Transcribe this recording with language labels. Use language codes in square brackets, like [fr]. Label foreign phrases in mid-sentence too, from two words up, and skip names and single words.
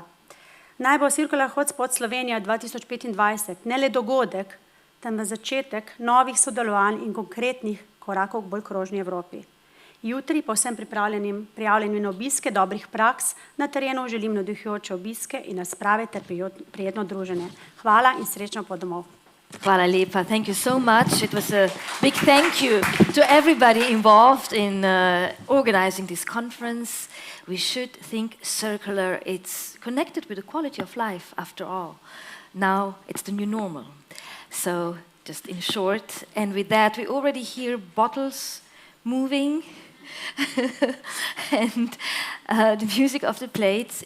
[sl] Naj bo Circular Hotspot Slovenija 2025 ne le dogodek, temveč začetek novih sodelovanj in konkretnih korakov k bolj krožni Evropi. Jutri, povsem prijavljeni na obiske dobrih praks, na terenu želim navdihujoče obiske in razprave ter prijetno druženje. Hvala in srečno pot domov. Hvala lepa. [en] Thank you so much. It was a big thank you to everybody involved in organizing this conference. We should think circular. It's connected with the quality of life, after all. Now it's the new normal. So just in short, and with that we already hear bottles moving and the music of the plates.